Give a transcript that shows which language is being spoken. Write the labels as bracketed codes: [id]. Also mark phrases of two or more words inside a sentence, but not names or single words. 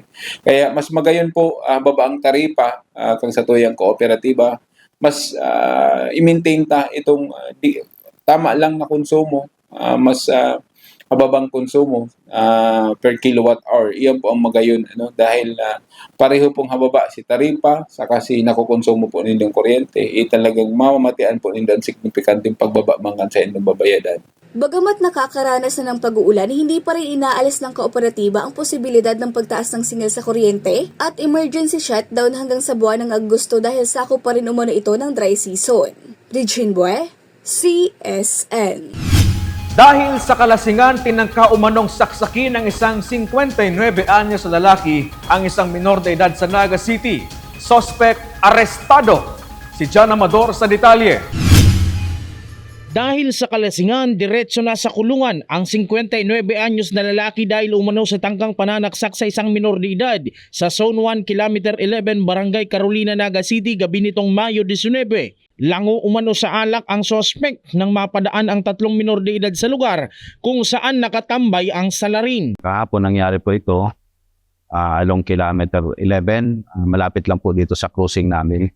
[bik] Kaya mas magayon po baba ang taripa kung sa tuyang kooperatiba, mas i-maintain ta itong tama lang na konsumo. [tl] Mas mababang konsumo [en] per kilowatt hour. [bik] Iyan po ang magayon dahil pareho pong hababa si taripa saka si nakukonsumo po ninyong kuryente, talagang mamamatian po ninyong signifikanteng pagbaba mangan sa inyong babayadan. [tl] Bagamat nakakaranas na ng pag-uulan, hindi pa rin inaalis ng kooperatiba ang posibilidad ng pagtaas ng singil sa kuryente at [en] emergency shutdown [tl] hanggang sa buwan ng Agosto dahil sakop pa rin umano ito ng [en] dry season. [tl] Regine Bue, CSN. Dahil sa kalasingan, tinangka umanong saksakin ng isang 59 anyos na lalaki ang isang minor de edad sa Naga City. Suspect arestado. Si Jan Amador sa detalye. Dahil sa kalasingan, diretso na sa kulungan ang 59 anyos na lalaki dahil umano sa tangkang pananaksak sa isang minor de edad sa Zone 1, Kilometer 11, Barangay Carolina, Naga City, gabi nitong Mayo 19. Lango umano sa alak ang sospek nang mapadaan ang 3 minor de edad sa lugar kung saan nakatambay ang salarin. Kahapon nangyari po ito along Kilometer 11, malapit lang po dito sa cruising namin.